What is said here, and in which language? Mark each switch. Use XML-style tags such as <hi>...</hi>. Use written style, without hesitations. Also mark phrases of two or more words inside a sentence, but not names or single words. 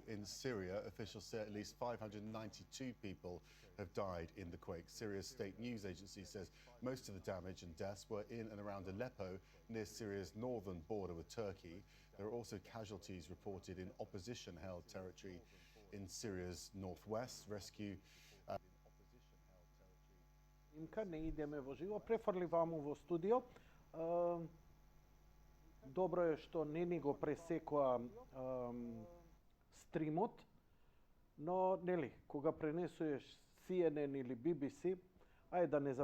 <en>In Syria, officials say at least 592 people have died in the quake. Syria's state news agency says most of the damage and deaths were in and around Aleppo, near Syria's northern border with Turkey. There are also casualties reported in opposition-held territory in Syria's northwest. Rescue</en> <mk>Не идеме во живо, префрли ваму во студио. Добро е што не ни го пресекоа стримот, но нели, кога пренесуваш CNN или BBC, ајде да не</mk>